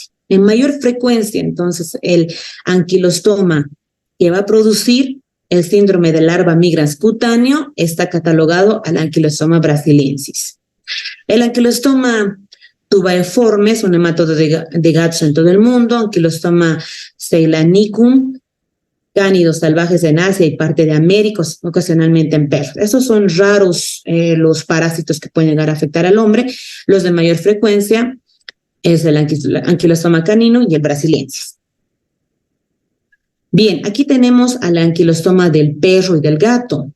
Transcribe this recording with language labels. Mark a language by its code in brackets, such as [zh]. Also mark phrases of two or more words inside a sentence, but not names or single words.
[es] En mayor frecuencia, entonces, el Ankylostoma que va a producir el síndrome de larva migrans cutáneo está catalogado al Ankylostoma brasiliensis. El Ankylostoma tubaeforme es un nemátodo de gatos en todo el mundo, Ankylostoma ceylanicum, cánidos salvajes en Asia y parte de América, ocasionalmente en perros. Esos son raros los parásitos que pueden llegar a afectar al hombre. Los de mayor frecuencia es el Ankylostoma caninum y el brasiliensis. Bien, aquí tenemos al Ankylostoma del perro y del gato.